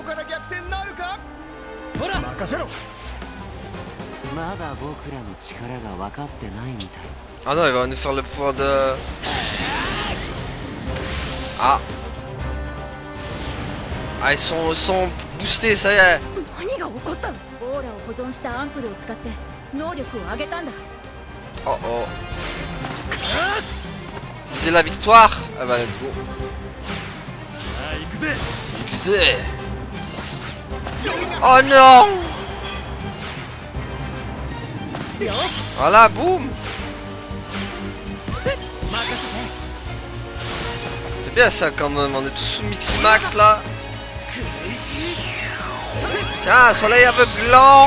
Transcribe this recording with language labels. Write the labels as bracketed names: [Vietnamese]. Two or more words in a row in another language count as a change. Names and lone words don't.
[French] Ah non, il va nous faire le pouvoir de... Ah. Ah, ils sont boostés, ça y est. [Japanese] 能力を上げたんだ。 [French] Oh oh. Viser la victoire. Ah bah [English] let's go. [French] XZ. Oh non. Voilà, boum. C'est bien ça quand même, on est tous sous Miximax là. Tiens, soleil aveuglant.